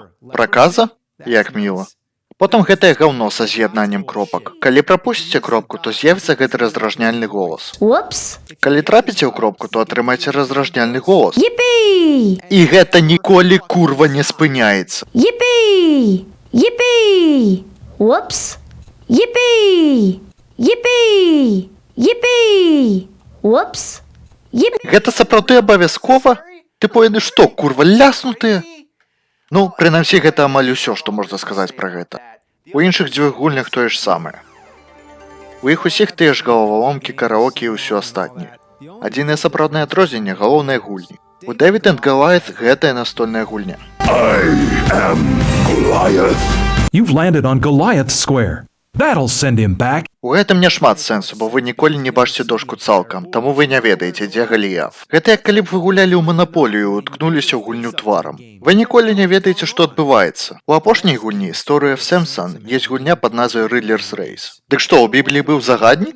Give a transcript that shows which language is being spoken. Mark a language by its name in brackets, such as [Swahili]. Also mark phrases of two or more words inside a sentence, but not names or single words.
[Belarusian] Праказа? Як міла. Потым гэтае гаўно са з'яднаннем кропак. Калі прапусціце кропку, то з'явіцца гэты раздражняльны голас. [English] Whoops. [Belarusian] Калі трапіце ў кропку, то атрымаеце раздражняльны голас. [English] Yippee! [Belarusian] І гэта ніколі курва не спыняецца. [English] Yippee! Yippee! Whoops! Yippee! Yippee! Yippee! Whoops! Yippee! [Belarusian] Гэта сапраўды абавязкова? Ты поеды што, курва, ляснутыя? Ну, прынамсі, гэта амаль усё, што можна сказаць пра гэта. У іншых дзвюх гульнях тое ж самае. У іх усіх тыя ж галаваломкі, караоке і ўсё астатняе. Адзінае сапраўднае адрозненне – галоўныя гульні. У David and Goliath гэтая настольная гульня. [English] You've landed on Goliath Square. That'll send him back. [Belarusian] У гэтым няшмат сэнсу, бо вы ніколі не бачыце дошку цалкам, таму вы не ведаеце, дзе Галіяф. Гэта як калі б вы гулялі ў Манаполію і уткнуліся ў гульню тварам. Вы ніколі не ведаеце, што адбываецца. У апошняй гульні Story of Samson ёсць гульня пад назвай Riddler's Race. Дык што, у Бібліі быў загаднік?